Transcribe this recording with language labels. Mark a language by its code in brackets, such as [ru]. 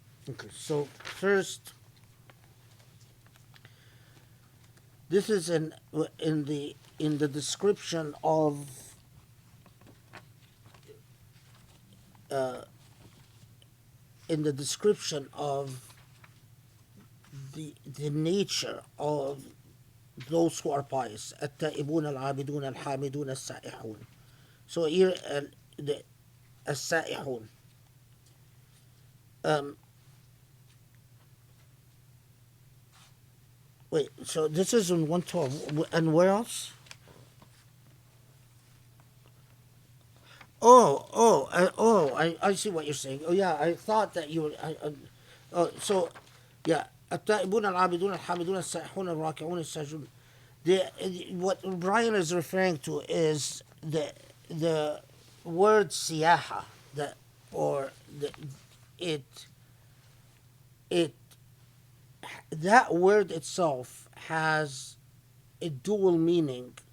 [en] Okay, so first, this is in the description of uh, in the description of the nature of those who are pious. [ar] التائبون العابدون الحامدون السائحون. [en] So here the السائحون. Um, Wait, so this is in 112. And where else? I see what you're saying. Oh, yeah, I thought that you were. So, yeah. [ar] التائبون العابدون الحامدون السائحون الراكعون الساجدون. [en] What Brian is referring to is the word siyaha, that or the, it it that word itself has a dual meaning.